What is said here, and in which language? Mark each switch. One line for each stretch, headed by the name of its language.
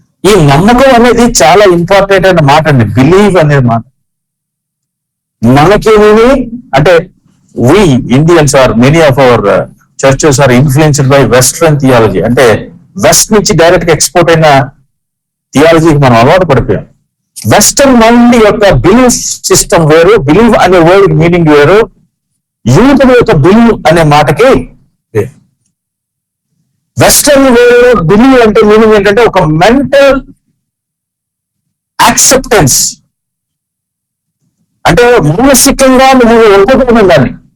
Telugu: ఈ నమ్మకం అనేది చాలా ఇంపార్టెంట్ అనే మాట అండి. బిలీవ్ అనే మాట. మనకేమి అంటే
English: we Indians are, many of our churches are influenced by Western theology.
Telugu: అంటే వెస్ట్ నుంచి డైరెక్ట్ గా ఎక్స్పోర్ట్ అయిన థియాలజీకి మనం అలవాటు పడిపోయాం. వెస్టర్న్ మైండ్ యొక్క బిలీఫ్ సిస్టమ్ వేరు, బిలీవ్ అనే వర్డ్ మీనింగ్ వేరు, యూదుల యొక్క బిలీవ్ అనే మాటకి వెస్టర్న్ వేలో బిలీవ్ అంటే మీనింగ్ ఏంటంటే ఒక మెంటల్ యాక్సెప్టెన్స్, అంటే మానసికంగా నువ్వు ఒప్పుకున్న దాన్ని.